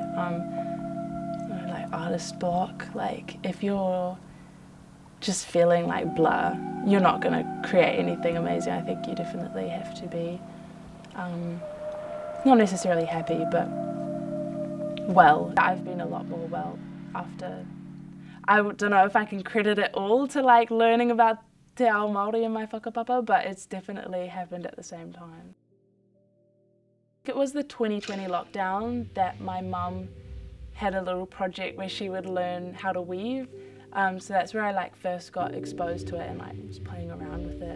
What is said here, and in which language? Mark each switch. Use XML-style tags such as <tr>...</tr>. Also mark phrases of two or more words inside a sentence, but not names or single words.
<en>Like artist block, like if you're just feeling like blah, you're not going to create anything amazing. I think you definitely have to be not necessarily happy, but well. I've been a lot more well after. I don't know if I can credit it all to like learning about</en> <mi>te ao Māori</mi> <en>and my whakapapa, but it's definitely happened at the same time. It was the 2020 lockdown that my mum had a little project where she would learn how to weave. So that's where I like first got exposed to it and like was playing around with it.</en>